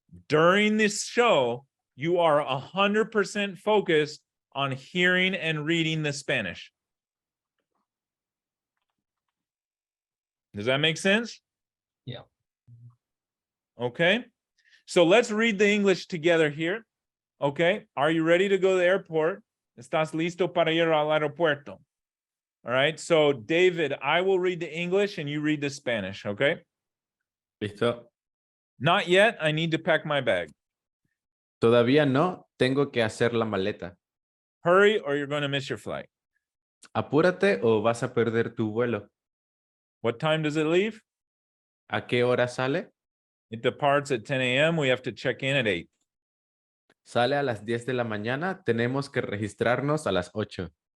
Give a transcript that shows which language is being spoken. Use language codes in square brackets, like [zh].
[en] During this show, you are 100% focused on hearing and reading the Spanish. Does that make sense? Yeah. Okay. So let's read the English together here. Okay. Are you ready to go to the airport? [es] ¿Estás listo para ir al aeropuerto? [en] All right. So David, I will read the English and you read the Spanish. Okay. [es] ¿Listo? [en] Not yet. I need to pack my bag. [es] Todavía no. Tengo que hacer la maleta. [en] Hurry or you're going to miss your flight. [es] Apúrate o vas a perder tu vuelo. [en] What time does it leave? [es] ¿A qué hora sale? [en] It departs at 10 a.m. We have to check in at 8. [es] Sale a las 10 de la mañana. Tenemos que registrarnos a las 8.